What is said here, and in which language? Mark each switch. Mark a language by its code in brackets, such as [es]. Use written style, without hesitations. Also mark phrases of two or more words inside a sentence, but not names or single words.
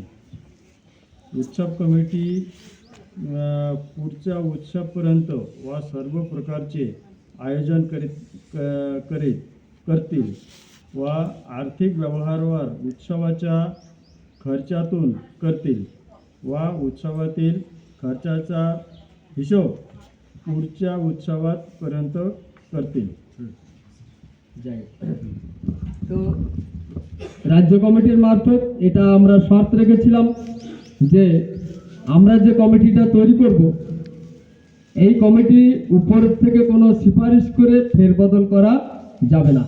[mr] उत्सव कमिटी पुढच्या उत्सवापर्यंत व सर्व प्रकारचे आयोजन करतील व आर्थिक व्यवहारावर उत्सवाच्या खर्चातून करतील व उत्सवातील खर्चाचा हिशोब पुढच्या उत्सवापर्यंत करतील। [bn] তো রাজ্য কমিটির মারফত এটা আমরা শর্ত রেখেছিলাম যে আমরা যে কমিটিটা তৈরি করব এই কমিটি উপর থেকে কোনো সিফারিশ করে ফেরবদল করা যাবে না।